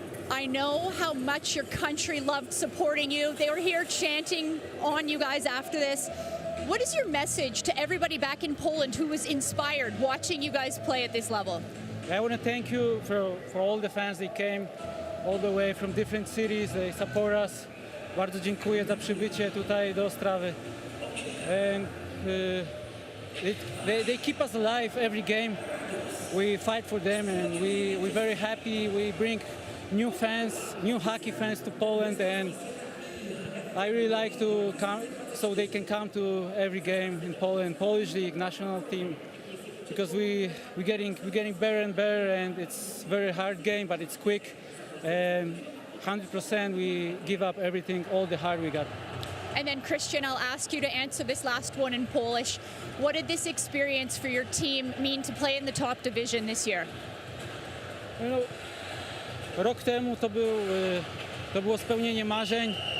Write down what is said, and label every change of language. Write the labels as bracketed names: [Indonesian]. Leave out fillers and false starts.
[English] I know how much your country loved supporting you. They were here chanting on you guys after this. What is your message to everybody back in Poland who was inspired watching you guys play at this level? I want to thank you for all the fans that came all the way from different cities. They support us. [Polish] Bardzo dziękuję za przybycie tutaj do Ostrawy. [English] And they keep us alive every game. We fight for them, and we're very happy. We bring new fans, new hockey fans to Poland, and I really like to come so they can come to every game in Poland, Polish League national team, because we're getting better and better, and it's a very hard game, but it's quick, and 100% we give up everything, all the heart we got. And then Christian, I'll ask you to answer this last one in Polish. What did this experience for your team mean to play in the top division this year? [Polish] No, rok temu to było spełnienie marzeń.